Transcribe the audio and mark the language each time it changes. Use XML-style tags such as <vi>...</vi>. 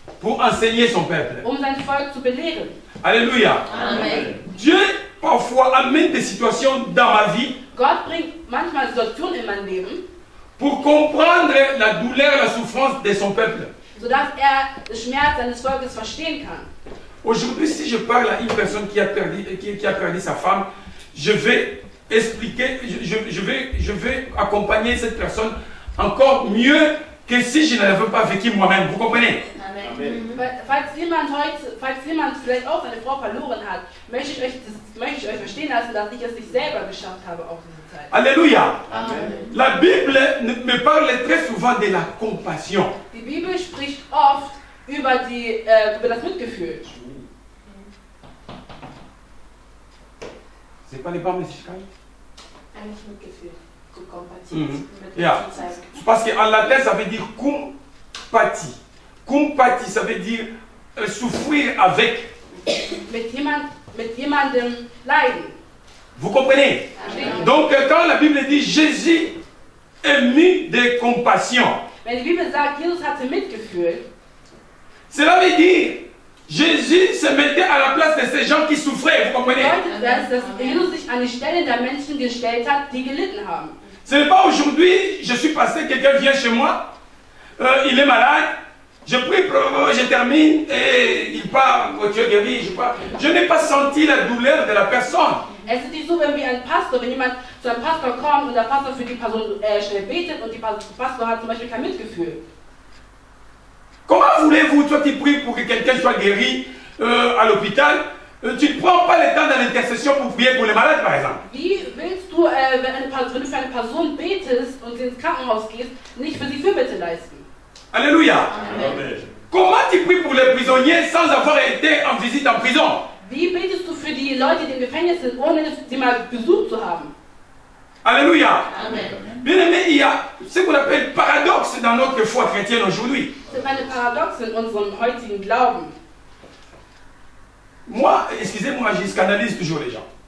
<fr>pour enseigner son peuple.</fr> <de>sein Volk zu belehren. Alléluia. Amen.</de> <fr>Dieu parfois amène des situations dans ma vie</fr> <de>Gott bringt manchmal Situationen in mein Leben,</de> <fr>pour comprendre la douleur, la souffrance de son peuple.</fr> <de>sodass den Schmerz seines Volkes verstehen kann.</de> <fr>Aujourd'hui, si je parle à une personne qui a perdu sa femme, je vais expliquer, je vais accompagner cette personne encore mieux que si je ne l'avais pas vécu moi-même. Vous comprenez? Amen.</fr> <de>Falls jemand vielleicht auch seine Frau verloren hat, möchte ich euch verstehen lassen, dass ich es nicht selber geschafft habe auf diese Zeit. Alléluia. Amen.</de> <fr>La Bible me parle très souvent de la compassion.</fr> <de>Die Bibel spricht oft über das Mitgefühl.</de> <fr>C'est pas les bas mexicains?</fr> <de>Eigentlich Mitgefühl. Gut kompatibel. Mhm. Ja.</de> <fr>Parce qu'en latin, ça veut dire compati. Compati, ça veut dire souffrir avec.</fr> <de>Mit jemandem leiden.</de> <fr>Vous comprenez?</fr> <de>Verstehen?</de> <fr>Donc, quand la Bible dit Jésus est mu de compassion,</fr> <de>Wenn die Bibel sagt, Jesus hatte Mitgefühl,</de> <fr>cela veut dire Jésus se mettait à la place de ces gens qui souffraient. Vous comprenez?</fr> <de>bedeutet das, dass Jesus sich an die Stelle der Menschen gestellt hat, die gelitten haben.</de> <fr>Ce n'est pas aujourd'hui, je suis passé, quelqu'un vient chez moi, il est malade, je prie, je termine et il part, Dieu guérit, je pars. Je n'ai pas senti la douleur de la personne.</fr> <de>Es ist nicht so, wenn jemand zu einem Pastor kommt und der Pastor für die Person schnell betet und der Pastor hat zum Beispiel kein Mitgefühl.</de> <fr>Comment voulez-vous, toi tu pries pour que quelqu'un soit guéri à l'hôpital, tu ne prends pas le temps de l'intercession pour prier pour les malades par exemple?</fr> <de>Wie willst du, wenn du für eine Person betest und ins Krankenhaus gehst, nicht für sie Fürbitte leisten? Alléluia. Amen.</de> <fr>Comment tu pries pour les prisonniers sans avoir été en visite en prison?</fr> <de>Wie betest du für die Leute, die im Gefängnis sind, ohne sie mal besucht zu haben? Alléluia. Amen.</de> <fr>Bien aimé, il y a ce qu'on appelle paradoxe dans notre foi chrétienne aujourd'hui.</fr> <de>Das sind eine Paradoxe in unserem heutigen Glauben.</de> <fr>Moi, excusez-moi, je scandalise toujours les gens.</fr>